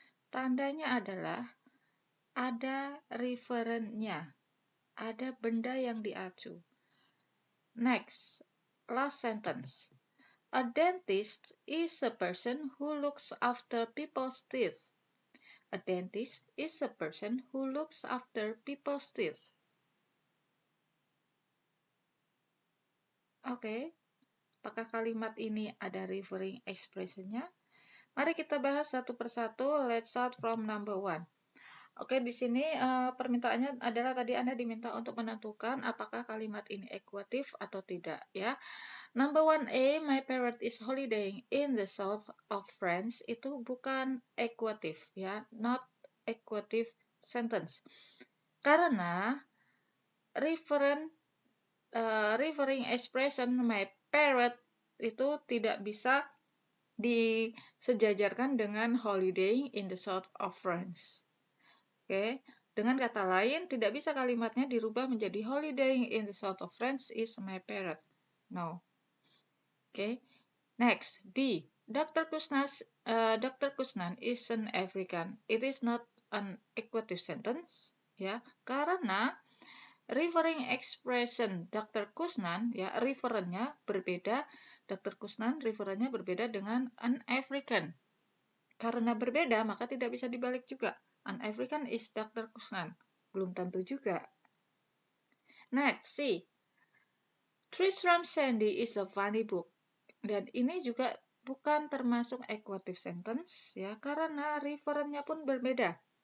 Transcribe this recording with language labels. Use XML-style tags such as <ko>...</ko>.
<id>Tandanya adalah ada referennya, ada benda yang diacu.</id> <en>Next, last sentence. A dentist is a person who looks after people's teeth. A dentist is a person who looks after people's teeth.</en> <id>Oke, apakah kalimat ini ada referring expression-nya? Mari kita bahas satu persatu.</id> <en>Let's start from number 1.</en> <id>Oke, di sini permintaannya adalah tadi Anda diminta untuk menentukan apakah kalimat ini equative atau tidak, ya.</id> <en>Number 1A, my parrot is holidaying in the south of France.</en> <id>Itu bukan equative, ya,</id> <en>not equative sentence.</en> <id>Karena referring expression my parrot itu tidak bisa disejajarkan dengan</id> <en>holidaying in the south of France.</en> <id>Oke, dengan kata lain, tidak bisa kalimatnya dirubah menjadi</id> <en>holidaying in the south of France is my parrot. No. Oke, next, B. Dr. Kusnan is an African. It is not an equative sentence, ya,</en> <id>karena</id> <en>referring expression Dr.</en> <id>Kusnan, ya, referennya berbeda. Dr. Kusnan referennya berbeda dengan</id> <en>an African.</en> <id>Karena berbeda, maka tidak bisa dibalik juga.</id> <en>An African is Dr. Kusnan.</en> <id>Belum tentu juga.</id> <en>Next, C. Tristram Shandy is a funny book.</en> <id>Dan ini juga bukan termasuk equative sentence, ya, karena referennya pun berbeda.</id>